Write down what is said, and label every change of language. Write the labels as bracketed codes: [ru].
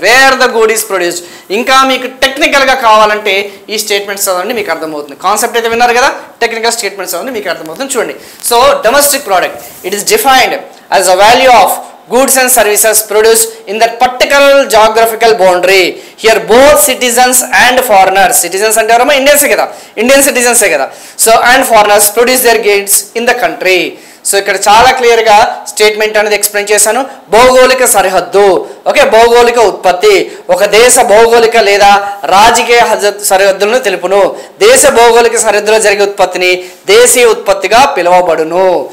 [en] Where the good is produced. [te] ఇంకా మీకు టెక్నికల్గా కావాలంటే ఈ స్టేట్మెంట్స్ చదవండి, మీకు అర్థమవుతుంది. కాన్సెప్ట్ అయితే విన్నారు కదా, టెక్నికల్ స్టేట్మెంట్స్ చదవండి, మీకు అర్థమవుతుంది. చూడండి, [en] So domestic product it is defined as a value of goods and services produced in that particular geographical boundary. Here both citizens and foreigners, citizens [te] అంటే ఎవరమ్మా? ఇండియన్సే కదా, ఇండియన్ సిటిజన్సే కదా. [en] So and foreigners produce their goods in the country. [te] So ఇక్కడ చాలా క్లియర్గా statement అనేది explain చేశాను. భౌగోళిక సరిహద్దు, ఓకే, భౌగోళిక ఉత్పత్తి ఒక దేశ భౌగోళిక లేదా రాజకీయ సరిహద్దులను తెలుపును. దేశ భౌగోళిక సరిహద్దులో జరిగే ఉత్పత్తిని దేశీయ ఉత్పత్తిగా పిలువబడును.